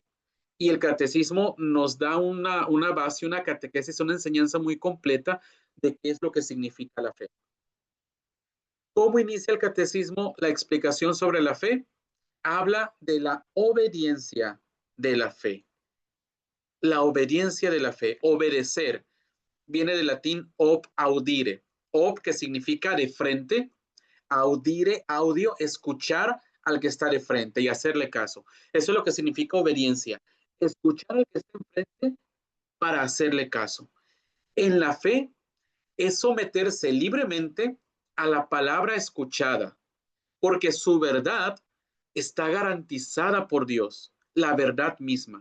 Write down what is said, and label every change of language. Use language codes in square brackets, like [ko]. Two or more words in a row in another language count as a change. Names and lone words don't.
[es] Y el catecismo nos da una base, una catequesis, una enseñanza muy completa de qué es lo que significa la fe. ¿Cómo inicia el catecismo la explicación sobre la fe? Habla de la obediencia de la fe. La obediencia de la fe, obedecer, viene del latín [la] ob audire. [es] Ob, que significa de frente, [la] audire, audio, [es] escuchar al que está de frente y hacerle caso. Eso es lo que significa obediencia. Escuchar al que está enfrente para hacerle caso. En la fe es someterse libremente a la palabra escuchada, porque su verdad está garantizada por Dios, la verdad misma.